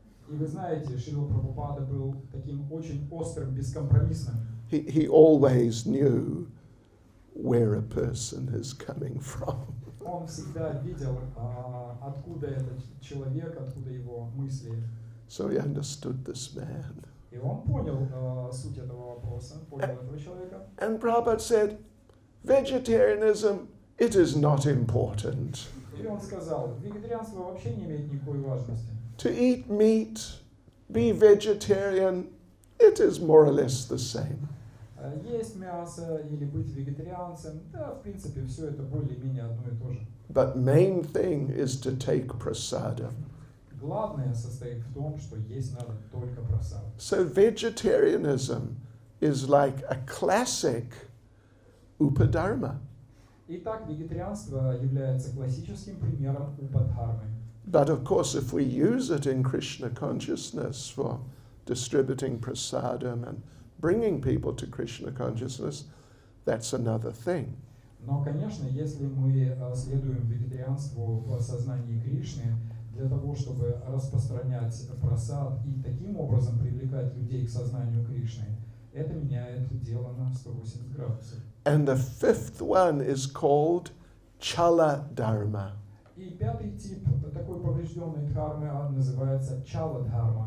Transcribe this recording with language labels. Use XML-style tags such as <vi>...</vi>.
<ru>И вы знаете, Шрила Прабхупада был таким очень острым, бескомпромиссным.</ru> <en>He always knew where a person is coming from.</en> <ru>Он всегда видел, откуда этот человек, откуда его мысли.</ru> <en>So he understood this man.</en> <ru>И он понял суть этого вопроса, понял этого человека.</ru> <en>And Prabhupada said, vegetarianism, it is not important.</en> <ru>И он сказал, вегетарианство вообще не имеет никакой важности.</ru> <en>To eat meat, be vegetarian, it is more or less the same.</en> <ru>Есть мясо или быть вегетарианцем, да, в принципе, все это более-менее одно и то же.</ru> <en>But main thing is to take prasadam.</en> <ru>Главное состоит в том, что есть надо только просад.</ru> <en>So vegetarianism is like a classic upadharma.</en> <ru>Итак, вегетарианство является классическим примером упадхармы.</ru> <en>But of course, if we use it in Krishna consciousness for distributing prasadam and bringing people to Krishna consciousness, that's another thing.</en> <ru>Но, конечно, если мы следуем вегетарианству в сознании Кришны для того, чтобы распространять прасад и таким образом привлекать людей к сознанию Кришны, это меняет дело на 180 градусов.</ru> <en>And the fifth one is called chala dharma.</en> <ru>И пятый тип такой поврежденной дхармы называется чала-дхарма.</ru>